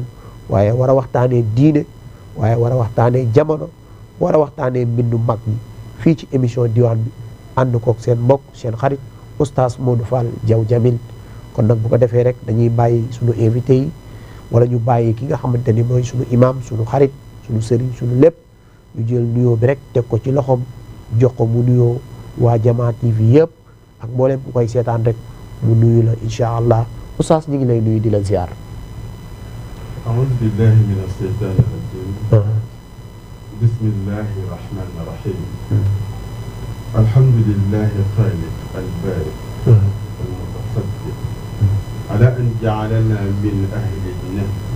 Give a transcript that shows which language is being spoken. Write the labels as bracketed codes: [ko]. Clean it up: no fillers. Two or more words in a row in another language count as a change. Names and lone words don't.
[wo] waaye war a waxtaanee diine waaye war a waxtaanee jamono war a waxtaanee mbindu mag ñi fii ci émission diwaan bi ànd koog seen mbokk seen xarit oustaz Modou Fall Diaw Jamil kon nag bu ko defee rek dañuy bàyyi suñu invité yi wala ñu bàyyi ki nga xamante ni mooy suñu imam suñu xarit suñu sëriñ suñu lépp ñu jël nuyoo bi rek teg ko ci loxoom jox ko mu nuyoo waa Jama TV yëpp ak mboolem ku koy seetaan rek mu nuyu la [ar] إن شاء الله [wo] oustaz ñu ngi lay nuyu di la ziar. [ar] أعوذ بالله من الشيطان الرجيم بسم الله الرحمن الرحيم الحمد لله الخالق البارئ المتصدق على أن جعلنا من أهل النهر